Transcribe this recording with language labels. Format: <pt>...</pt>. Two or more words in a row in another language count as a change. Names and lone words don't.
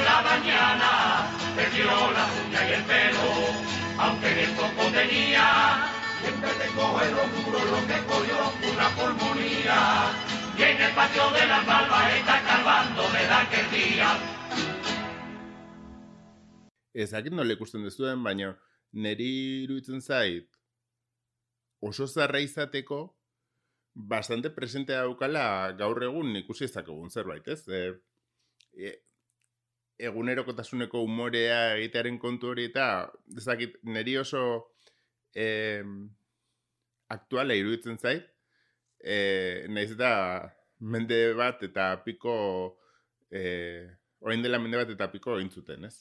<es>la mañana, perdió las uñas y el pelo, aunque bien poco tenía, siempre te coge lo duro, lo que cogió una pulmonía, y en el patio de las Malvas está escarbando desde aquel día.</es> <eu>Ezakit nola ikusten duzuen, baina niri iruditzen zait oso zarra izateko bastante presente daukala gaur egun ikusi ezakegun zerbait, ez? Egunerokotasuneko umorea egitearen kontu hori eta ezakit niri oso aktuala iruditzen zait, nahiz eta mende bat eta piko orain dela mende bat eta piko egin zuten, ez?</eu>